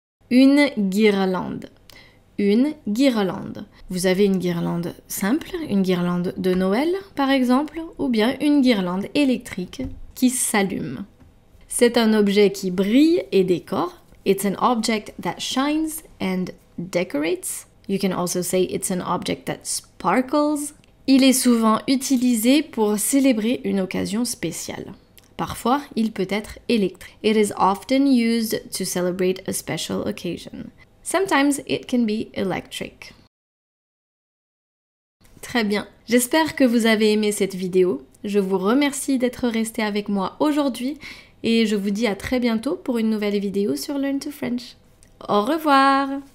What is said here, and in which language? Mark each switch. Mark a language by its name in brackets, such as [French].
[French] Une guirlande. Une guirlande. Vous avez une guirlande simple, une guirlande de Noël par exemple, ou bien une guirlande électrique qui s'allume. C'est un objet qui brille et décore. [English] It's an object that shines and decorates. You can also say it's an object that sparkles. [French] Il est souvent utilisé pour célébrer une occasion spéciale. Parfois, il peut être électrique. [English] It is often used to celebrate a special occasion. Sometimes it can be electric. [French] Très bien. J'espère que vous avez aimé cette vidéo. Je vous remercie d'être resté avec moi aujourd'hui et je vous dis à très bientôt pour une nouvelle vidéo sur Learn to French. Au revoir!